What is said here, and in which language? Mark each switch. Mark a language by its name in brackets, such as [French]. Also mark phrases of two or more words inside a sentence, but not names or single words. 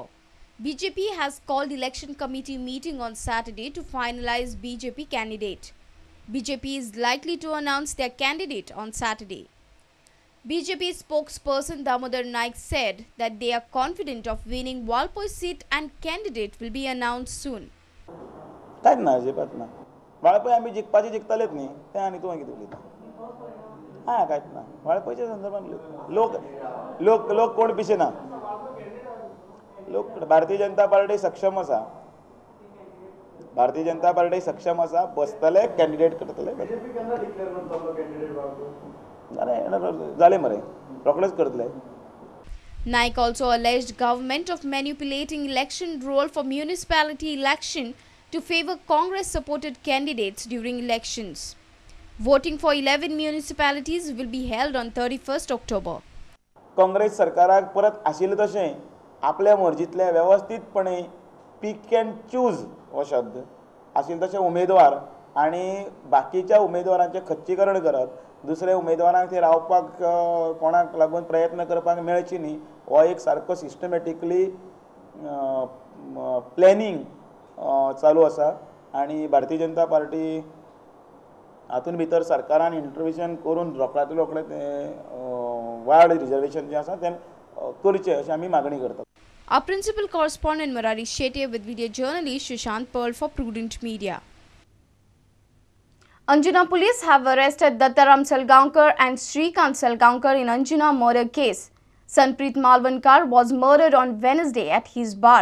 [English] BJP has called election committee meeting on Saturday to finalize BJP candidate. BJP is likely to announce their candidate on Saturday. BJP spokesperson Damodar Naik said that they are confident of winning Valpoi seat and candidate will be announced soon. [Konkani] काय ना अजिबात ना वाळपय आम्ही जिंकपाची जिंकतलेत न्ही ते आनी तूं कितें उलयता हां कांयच ना वाळपयच्या संदर्भात लोक कोण पिशे ना लोक भारतीय जनता पार्टी सक्षम आसा भारतीय जनता पार्टी सक्षम आसा, बसतले, कॅन्डिडेट करतले. जालें मरे, रोखडेच करतले. [English] Naik also alleged government of manipulating election roll for municipality election to favor Congress-supported candidates during elections. Voting for 11 municipalities will be held on 31st October. [Konkani] काँग्रेस सरकाराक परत आशिल्ले तशें आपल्या मर्जीतले वेवस्थीतपणे [English] pick and choose [Konkani] हो शब्द आशिल्ले तशे उमेदवार आनी बाकीच्या उमेदवारांचें खच्चीकरण करप, दुसरे उमेदवारांक थंय रावपाक कोणाक लागून प्रयत्न करपाक मेळची न्ही हो एक सारको [English] systematically planning [Konkani] चालू आसा. आनी भारतीय जनता पार्टी हातून भितर सरकारान इंटरव्हेन्शन करून रोखड्यातले रोखडे [English] ward reservation [Konkani] जें आसा तें करचें अशी आमी मागणी करतात. [English] Our principal correspondent Murari Shetye with video journalist Shishant Pearl for Prudent Media. Anjuna police have arrested Dattaram Salgaonkar and Shrikant Salgaonkar in Anjuna murder case. Sanpreet Malwankar was murdered on Wednesday at his bar.